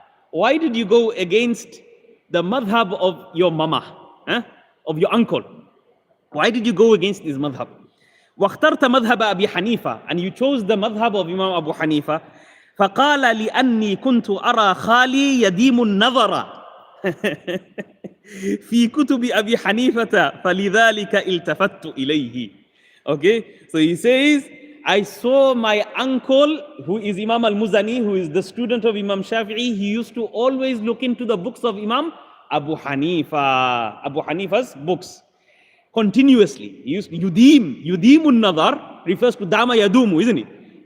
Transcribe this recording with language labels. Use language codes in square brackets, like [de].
[en] Why did you go against the madhab of your mama, of your uncle? Why did you go against his madhab? [ar] واخترت مذهب أبي حنيفة, [en] and you chose the madhab of Imam Abu Hanifa. [ar] فقال لأني كنت أرى خالي يديم النظر في كتب أبي حنيفة فلذلك التفت إليه. [en] Okay, so he says, I saw my uncle, who is Imam al-Muzani, who is the student of Imam Shafi'i. He used to always look into the books of Imam Abu Hanifa's books. Continuously. He used yudimun nadar refers to dama yadumu, isn't it?